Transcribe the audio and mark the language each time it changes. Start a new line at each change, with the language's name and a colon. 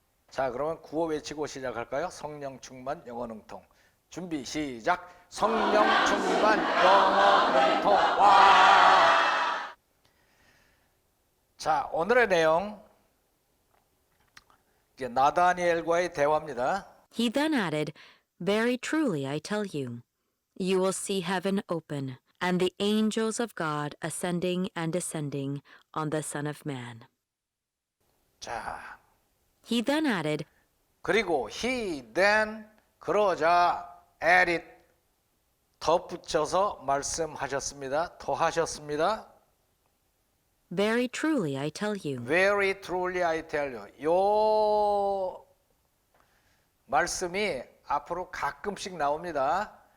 Korean: 자, 그러면 구호 외치고 시작할까요? 성령 충만 영어 능통. 준비 시작. 성령 충만 영어 능통. 와! 자, 오늘의 내용 나다니엘과의 대화입니다.
English: He then added, "Very truly I tell you, you will see heaven open, and the angels of God ascending and descending on the Son of Man."
Korean: 자,
English: He then added,
Korean: 그리고
English: he then
Korean: 그러자 added 덧붙여서 말씀하셨습니다. 더하셨습니다.
English: "Very truly I tell you." Very truly I tell you.
Korean: 요 말씀이 앞으로 가끔씩 나옵니다.